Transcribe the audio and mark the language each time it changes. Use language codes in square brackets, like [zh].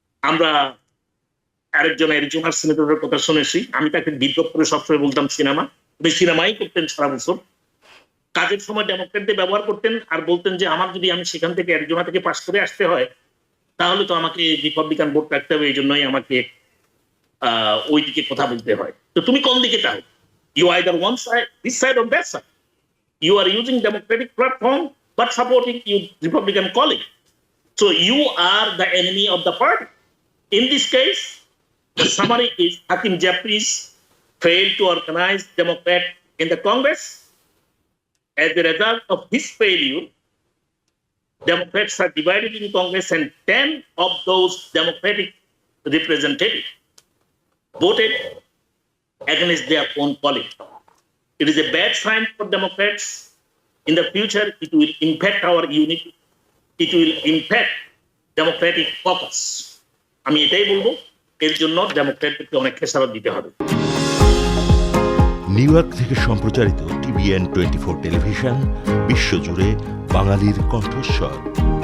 [bn] আমরা আরেকজন অ্যারিজোনার সিনেটরের কথা শুনেছি, আমি তাকে বিদ্রোহ করে সবসময় বলতাম সিনেমা, উনি সিনেমাই করতেন সারা বছর। কাজের সময় ডেমোক্রেটদের ব্যবহার করতেন আর বলতেন যে আমি সেখান থেকে অ্যারিজোনা থেকে পাস করে আসতে হয়, তাহলে তো আমাকে রিপাবলিকান ভোট রাখতে হবে, এই জন্যই আমাকে ওই দিকে কথা বলতে হয়। তো তুমি কোন দিকে চাও? [en] You either one side, this side or that side. You are using democratic platform but supporting your Republican colleague. So you are the enemy of the party. In this case, the summary is Hakeem Jeffries failed to organize Democrat in the Congress. As a result of his failure, Democrats are divided in Congress, and 10 of those Democratic representatives voted against their own colleague. It is a bad sign for Democrats. In the future, it will impact our unity. It will impact Democratic caucus. [bn] আমি এটাই বলবো, এর জন্য ডেমোক্রেটদেরকে অনেক খেসারত দিতে হবে। New York থেকে সম্প্রচারিত TVN 24 টেলিভিশন, বিশ্বজুড়ে বাঙালির কণ্ঠস্বর।